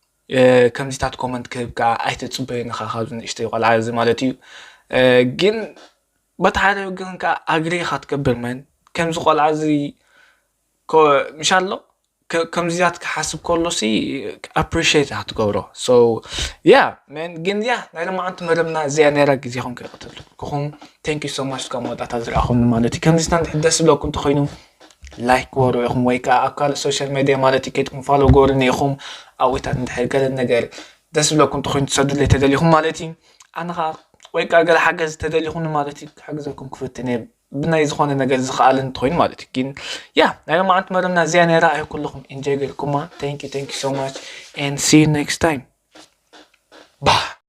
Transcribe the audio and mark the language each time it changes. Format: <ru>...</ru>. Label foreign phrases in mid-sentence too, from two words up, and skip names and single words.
<ti>እ፣ ከምዚታት ኮመንት ክህብካ ኣይትፅበዩ ንኻ ካብዚ ንእሽተይ ቆልዓ እዚ ማለት እዩ። እ፣ ግን በቲ ሓደ ግን ከዓ ኣግሪ ኢኻ ትገብር መን ከምዚ ቆልዓ እዚ ኮ-፣ ምሻ ኣሎ ከ-፣ ከምዚታት ክሓስብ ከሎ ሲ ኣፕሪሺየት ኢኻ ትገብሮ። ሶ ያ መን ግን ያ ናይ ሎማዓንቲ መደብና እዚኣ ነይራ ግዜኹም ከይቐትል ክኹም</ti> <en>thank you so much</en> <ti>ካብ መውጣእታ ዝረኣኹም ማለት እዩ። ከምዚታት እንድሕር ደስ ዝብለኩም እንተኮይኑ ላይክ ግበሩ ኢኹም ወይ ከዓ ኣብ ካልእ</ti> <en>social media</en> <ti>ማለት እዩ ከይድኩም ፋሎ ግበሩ ኢኹም። ኣብ ወይታት እንድሕር ገለ ነገር ደስ ዝብለኩም እንተኮይኑ ትሰድለይ ተደሊኹም ማለት እዩ። ኣነ ኸ ወይ ከዓ ገለ ሓገዝ ተደሊኹም ማለት እዩ ክሕግዘኩም ክፍትን እየ ብናይ ዝኾነ ነገር ዝኸኣል እንተኮይኑ ማለት እዩ። ግን ያ ናይ ሎማዓንቲ መደብና እዚኣ ነይራ። ኣይ ኩልኹም ኢንጆይ ገይርኩማ።</ti> <en>Thank you, thank you so much and see you next time. Bye.</en>